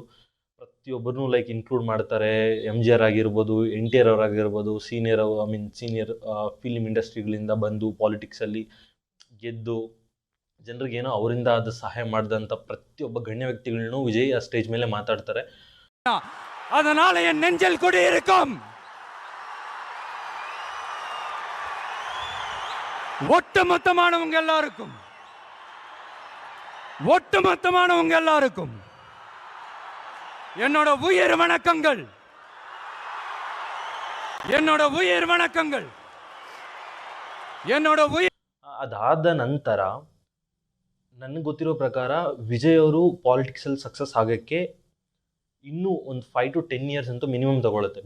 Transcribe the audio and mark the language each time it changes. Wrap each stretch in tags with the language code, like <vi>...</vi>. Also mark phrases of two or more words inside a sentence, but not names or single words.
<kn>ಪ್ರತಿಯೊಬ್ಬರನ್ನೂ</kn> <en>like include</en> <kn>ಮಾಡ್ತಾರೆ. MGR ಆಗಿರ್ಬೋದು, NTR ಅವರಾಗಿರ್ಬೋದು,</kn> <en>senior film</en> <kn>ಇಂಡಸ್ಟ್ರಿಗಳಿಂದ ಬಂದು ಪಾಲಿಟಿಕ್ಸಲ್ಲಿ ಗೆದ್ದು ಜನರಿಗೇನೋ ಅವರಿಂದ ಅದು ಸಹಾಯ ಮಾಡಿದಂಥ ಪ್ರತಿಯೊಬ್ಬ ಗಣ್ಯ ವ್ಯಕ್ತಿಗಳನ್ನೂ ವಿಜಯ್ ಆ ಸ್ಟೇಜ್ ಮೇಲೆ ಮಾತಾಡ್ತಾರೆ.</kn> <ta>அதனால என் நெஞ்சில் குடி இருக்கும் ஒட்டுமொத்தமானவங்க எல்லாருக்கும் என்னோட உயிர் வணக்கங்கள்.</ta> <kn>ಅದಾದ ನಂತರ ನನಗೆ ಗೊತ್ತಿರೋ ಪ್ರಕಾರ ವಿಜಯ್ ಅವರು ಪಾಲಿಟಿಕ್ಸಲ್ಲಿ ಸಕ್ಸಸ್ ಆಗೋಕ್ಕೆ ಇನ್ನೂ ಒಂದು</kn> <en>5 to 10 years</en> <kn>ಅಂತೂ ಮಿನಿಮಮ್ ತಗೊಳುತ್ತೆ.</kn>